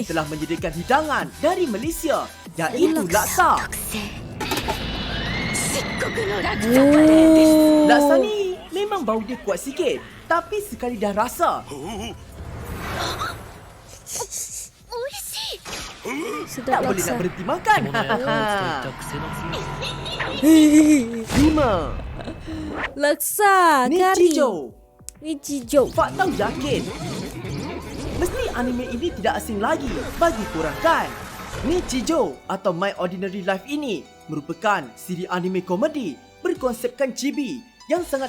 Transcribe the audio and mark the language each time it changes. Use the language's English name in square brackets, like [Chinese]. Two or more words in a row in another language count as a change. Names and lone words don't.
[Malay] telah menyediakan hidangan dari Malaysia, iaitu laksa. Oh. Laksa ni memang bau dia kuat sikit, tapi sekali dah rasa, Sedap Tak boleh nak laksa. berhenti makan. [Japanese] といった癖の強さ [Malay] 5. Laksa Ni kari. Chijo. Nichijou. Fak tahu yakin mesti anime ini tidak asing lagi bagi korang kan? Ni Chijo atau My Ordinary Life ini merupakan siri anime komedi berkonsepkan chibi yang sangat